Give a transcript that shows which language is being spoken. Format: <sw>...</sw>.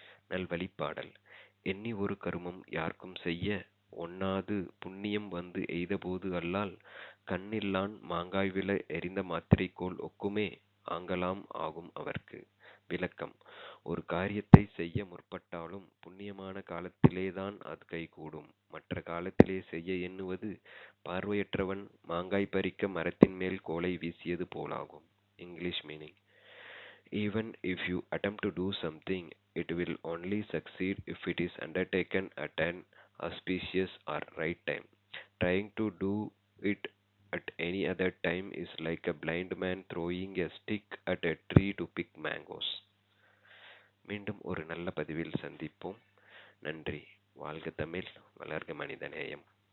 <ta>நல்வழிப்பாடல்: எண்ணி ஒரு கருமம் யார்க்கும் செய்ய ஒண்ணாது புண்ணியம் வந்து எய்தபோது அல்லால் கண்ணில்லான் மாங்காய்வில எறிந்த மாத்திரைக்கோள் ஒக்குமே ஆங்கலாம் ஆகும் அவர்க்கு. விளக்கம்: ஒரு காரியத்தை செய்ய முற்பட்டாலும் புண்ணியமான காலத்திலேதான் அது கைகூடும். மற்ற காலத்திலே செய்ய எண்ணுவது பார்வையற்றவன் மாங்காய் பறிக்க மரத்தின் மேல் கோலை வீசியது போலாகும்.</ta> <en>English meaning: even if you attempt to do something, it will only succeed if it is undertaken at an auspicious or right time. Trying to do it at any other time is like a blind man throwing a stick at a tree to pick mangoes.</en> <ta>மீண்டும் ஒரு நல்ல பதிவில் சந்திப்போம். நன்றி. வாழ்க தமிழ், வளர்க மனிதநேயம்.</ta>